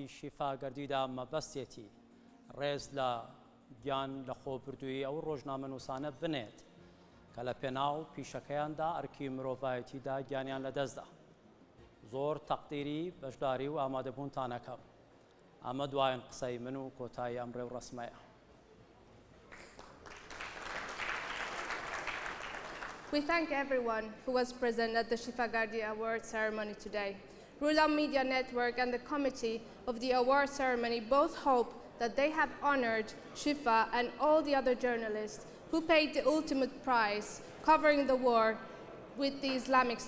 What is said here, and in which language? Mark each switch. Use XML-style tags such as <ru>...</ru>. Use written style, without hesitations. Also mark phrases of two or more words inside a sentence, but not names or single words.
<ckb>شیفا گەردیدا مەبەستێتی ڕێز لە گیان لە خۆبردووی ئەو ڕۆژنامە نووسانە بنێت کە لە پێناو پیشەکەیاندا ئەرکی مرۆڤایەتیدا گیانیان لەدەستدا زۆر تەقدیری بەشداری و ئامادەبوونتانەکەم ئەمە دوایین قسەی من و کۆتایی ئەم ڕێو ڕەسمەیە</ckb> <en>We thank everyone who was present at the Shifa Gardi Award ceremony today. Rula Media Network and the committee of the award ceremony both hope that they have honored Shifa and all the other journalists who paid the ultimate price covering the war with the Islamic State.</en>